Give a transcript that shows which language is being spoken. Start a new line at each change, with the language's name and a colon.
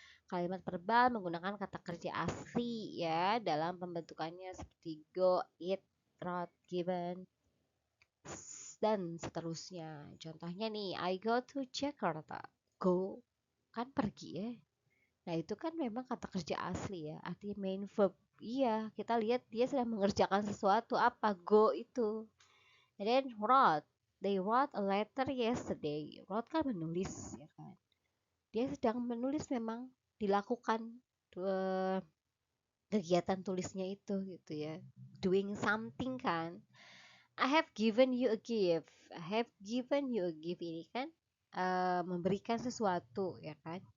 Indonesian: Kalimat verbal menggunakan kata kerja asli ya dalam pembentukannya seperti go, eat, wrote, given, dan seterusnya. Contohnya nih,
English: I go to Jakarta.
Indonesian: Go kan pergi ya. Nah, itu kan memang kata kerja asli ya, artinya main verb. Iya, kita lihat dia sedang mengerjakan sesuatu apa go itu.
English: And then wrote. They wrote a letter yesterday.
Indonesian: Wrote kan menulis ya kan. Dia sedang menulis memang dilakukan eh, kegiatan tulisnya itu gitu ya.
English: Doing something kan. I have given you a gift. I have given you a gift
Indonesian: ini kan memberikan sesuatu ya kan.